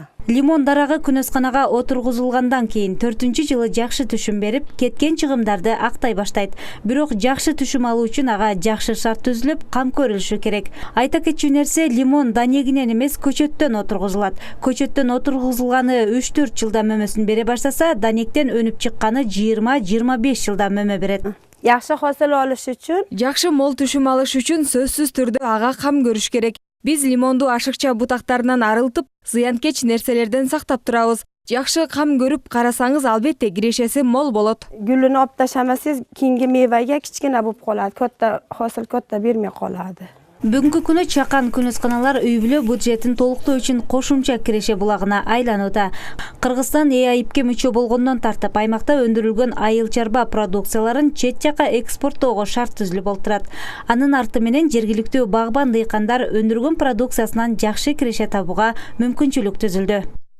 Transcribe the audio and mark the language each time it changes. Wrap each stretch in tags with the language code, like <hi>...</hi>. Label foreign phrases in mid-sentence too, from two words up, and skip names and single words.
<ky>Лимон дарагы күнөсканага отургузулгандан кийин 4-жылы жакшы түшүм берип, кеткен чыгымдарды актай баштайт. Бирок жакшы түшүм алуу үчүн ага жакшы шарт түзүлүп, кам көрүлүшү керек. Айта кетчү нерсе, лимон данегинен эмес, көчөттөн отургузулат. Көчөттөн отургузулганы 3-4 жылда мөмөсүн бере баштаса, данектен өнүп чыкканы 20-25 жылда мөмө берет.</ky> <uz>Yaxshi hosil olish uchun,</uz> <ky>Жакшы мол түшүм алыш үчүн сөзсүз түрдө ага кам көрүш керек. Биз лимонду ашыкча бутактарынан арылтып, зыянкеч нерселерден сактап турабыз. Жакшы кам көрүп карасаңыз, албетте кирешеси мол болот.</ky> <uz>gulini olib tashlamasangiz, keyingi mevaga kichkina bo'lib qoladi. Katta hosil katta bermay qoladi.</uz> <ky>Бүгүнкү күнү чакан күнөсканалар үй бүлө бюджетин толуктоо үчүн кошумча киреше булагына айланууда. Кыргызстан ЭАИПке мүчө болгондон тартып, аймакта өндүрүлгөн айыл чарба продукцияларын чет жака экспорттоого шарт түзүлүп олтурат. Анын арты менен жергиликтүү багбан дыйкандар өндүргөн продукциясынан жакшы киреше табууга мүмкүнчүлүк түзүлдү.</ky>